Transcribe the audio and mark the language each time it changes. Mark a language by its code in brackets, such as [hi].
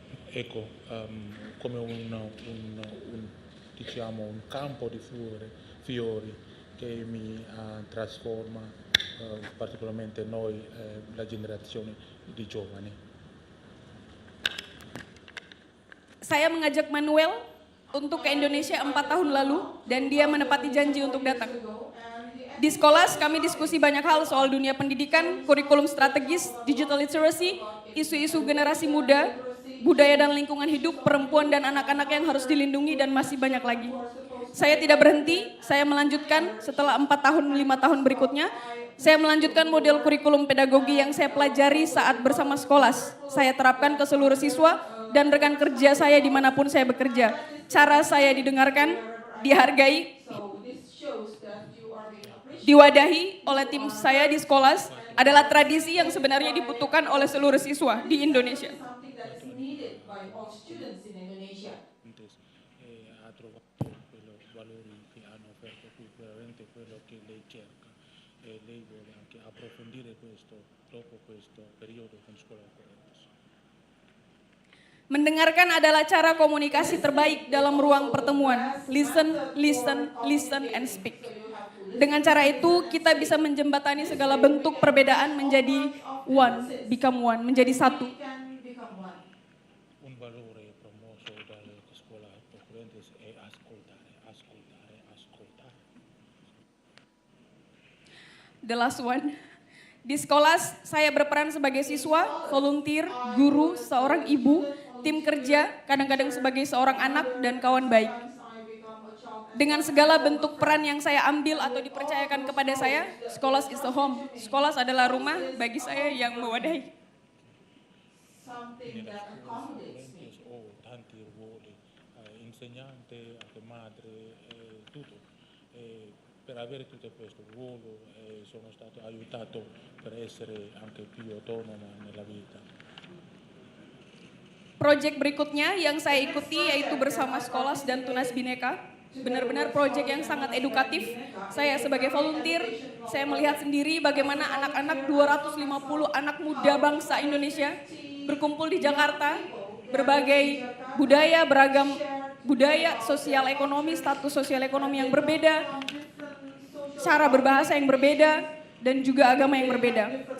[it] ecco, come diciamo, un campo di fiori che mi trasforma particolarmente noi, la generazione di giovani. [id] Saya mengajak Manuel untuk ke Indonesia 4 tahun lalu dan dia menepati janji untuk datang. Di Skolas kami diskusi banyak hal soal dunia pendidikan, kurikulum strategis, digital literacy, isu-isu generasi muda, budaya dan lingkungan hidup, perempuan dan anak-anak yang harus dilindungi dan masih banyak lagi. Saya tidak berhenti, saya melanjutkan setelah 4 tahun, 5 tahun berikutnya, saya melanjutkan model kurikulum pedagogi yang saya pelajari saat bersama Skolas. Saya terapkan ke seluruh siswa dan rekan kerja saya dimanapun saya bekerja. Cara saya didengarkan, dihargai, diwadahi oleh tim saya di Skolas adalah tradisi yang sebenarnya dibutuhkan oleh seluruh siswa di Indonesia. [it] Ha trovato quello valori che hanno offerto qui, veramente quello che lei cerca e lei vuole anche approfondire questo dopo questo periodo con scuola Ocorrentes. [id] Mendengarkan adalah cara komunikasi terbaik dalam ruang pertemuan. [en] Listen, listen, listen, and speak. [id] Dengan cara itu kita bisa menjembatani segala bentuk perbedaan menjadi [en] one, become one, [id] menjadi satu. [it] Un valore promosso dalla scuola Ocorrentes è ascoltare, ascoltare, ascoltare. [en] The last one. [id] Di Skolas, saya berperan sebagai siswa, volunteer, guru, seorang ibu, tim kerja, kadang-kadang sebagai seorang anak dan kawan baik. Dengan segala bentuk peran yang saya ambil atau dipercayakan kepada saya, [en] Skolas is a home. [id] Skolas adalah rumah bagi saya yang mewadahi. [it] Nella scuola Ocorrentes ho tanti ruoli, insegnante, anche madre, tutto. Per avere tutto questo ruolo sono stato aiutato per essere anche più autonoma nella vita. [id] Proyek berikutnya yang saya ikuti yaitu bersama Skolas dan Tunas Bhinneka. Benar-benar proyek yang sangat edukatif. Saya sebagai volunteer, saya melihat sendiri bagaimana anak-anak 250 anak muda bangsa Indonesia berkumpul di Jakarta, berbagai budaya, beragam budaya, sosial ekonomi, status sosial ekonomi yang berbeda, cara berbahasa yang berbeda, dan juga agama yang berbeda.